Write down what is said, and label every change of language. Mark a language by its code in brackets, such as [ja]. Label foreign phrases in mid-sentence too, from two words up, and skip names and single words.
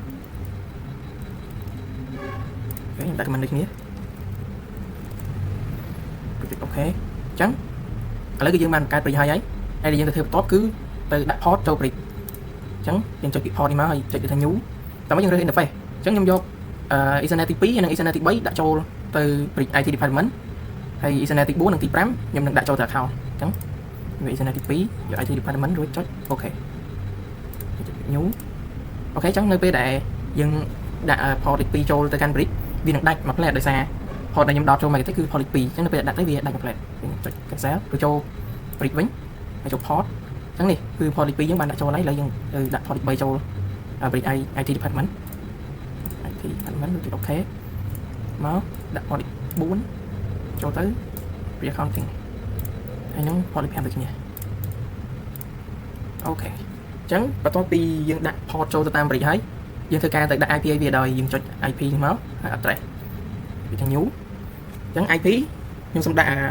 [km] ខ្ញុំដាក់ comment ដូចគ្នាអូខេអញ្ចឹងឥឡូវគឺយើងបានបង្កើត brick ហើយដែលយើងទៅធ្វើបន្ទាប់គឺទៅដាក់ port ចូល brick អញ្ចឹងយើងចុចពី port នេះមកហើយចុចទៅ new តាមមកយើងរើស interface អញ្ចឹងខ្ញុំយក Ethernet ទី2និង Ethernet ទី3ដាក់ចូលទៅ brick [en] IT department [km] ហើយ Ethernet ទី4និងទី 5ខ្ញុំនឹងដាក់ចូលទៅ account អញ្ចឹងវា Ethernet ទី2យក [en] IT department [km] រួចចុចអូខេចុច new អូខេអញ្ចឹងនៅពេលដែលយើងដាក់ port ទី2ចូលទៅកាន់ brick វានឹងដាច់មួយផ្លែតដោយសារ port ដែលខ្ញុំដោតចូលមកទៅគឺ port ទី2អញ្ចឹងនៅពេលដាក់ទៅវាដាច់មួយផ្លែតខ្ញុំចុច cancel ទៅចូល brick វិញហើយចូល port អញ្ចឹងនេះគឺ port ទី2យើងបានដាក់ចូលហើយឥឡូវយើងទៅដាក់ port ទី3ចូល brick [en] IT department [km] អូខេមកដាក់ port ទី4ចូលទៅ [en] brick accounting [km] ហើយនឹង port ទី5ដូចគ្នាអូខេអញ្ចឹងបន្ទាប់ពីយើងដាក់ port ចូលទៅតាម brick ហើយយើងធ្វើការទៅដាក់ IP វាដោយយើងចុច IP នេះមកហើយ address វាទាំង new អញ្ចឹង IP ខ្ញុំសូមដាក់